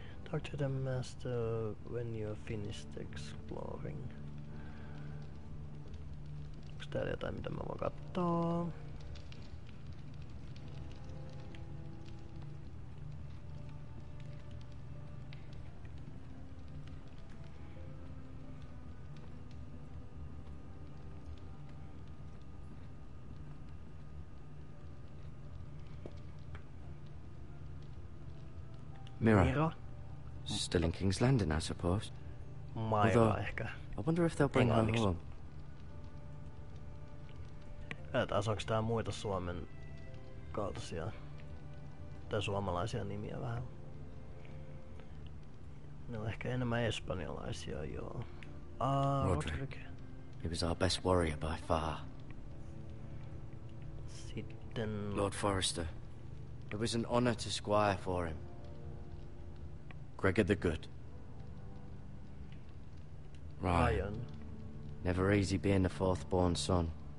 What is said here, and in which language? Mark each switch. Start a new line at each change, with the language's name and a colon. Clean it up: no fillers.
English: Talk to the master when you're finished exploring.
Finnish: Onks täällä jotain, mitä mä voin kattoo?
English: Mirror. Still in King's Landing, I suppose.
Finnish: Maira ehkä.
English: I wonder if they'll bring her
Finnish: Englanniksi.
English: home.
Finnish: Katsotaan, onko tää muita Suomen kaltaisia tai suomalaisia nimiä vähän. Ne on ehkä enemmän espanjalaisia, joo.
English: Roderick. He was our best warrior by far.
Finnish: Sitten...
English: Lord Forrester. It was an honor to squire for him. Gregor the Good. Ryan. Never easy being the fourth-born son.